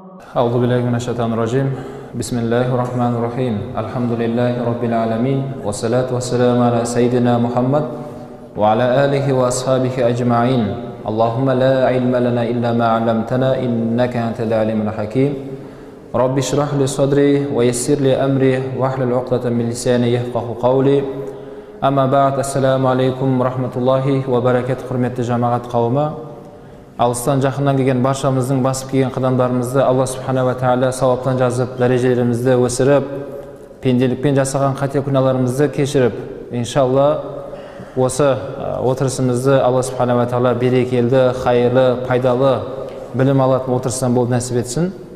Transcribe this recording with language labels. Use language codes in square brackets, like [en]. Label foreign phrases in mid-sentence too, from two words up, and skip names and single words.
[ar] أعوذ بالله من الشيطان الرجيم بسم الله الرحمن الرحيم الحمد لله رب العالمين والصلاة والسلام على سيدنا محمد وعلى آله وأصحابه أجمعين اللهم لا علم لنا إلا ما علمتنا إنك أنت العليم الحكيم رب اشرح لي صدري ويسر لي أمري واحلل عقدة من لساني يفقه قولي أما بعد السلام عليكم ورحمة الله وبركاته [kk] құрметті жамағат қауымы. Алыстан жақыннан келген баршамыздың басып келген қадамдарымызды Алла [ar] سبحانه وتعالى [kk] сауаптан жазып, дәрежелерімізді өсіріп, пенделікпен жасаған қате күнәларымызды кешіріп, иншалла осы отырысымызды Алла [ar] سبحانه وتعالى [kk] берекелді, хайырлы, пайдалы білім алатын отырыстан болып нәсіп етсін.